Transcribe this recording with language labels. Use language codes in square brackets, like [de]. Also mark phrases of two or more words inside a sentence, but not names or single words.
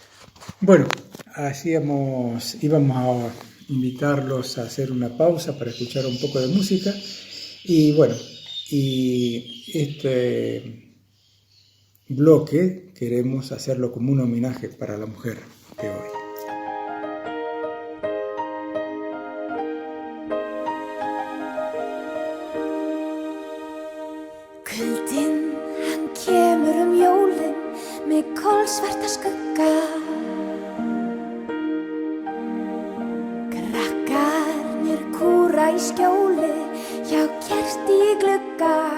[es] Bueno, íbamos invitarlos a hacer una pausa para escuchar un poco de música. Y bueno, y este bloque queremos hacerlo como un homenaje para la mujer de hoy. [is] Kuldinn, hann kemur jólin með kolsvarta skugga. Krakkarnir kúra í skjóli hjá kerti í glugga.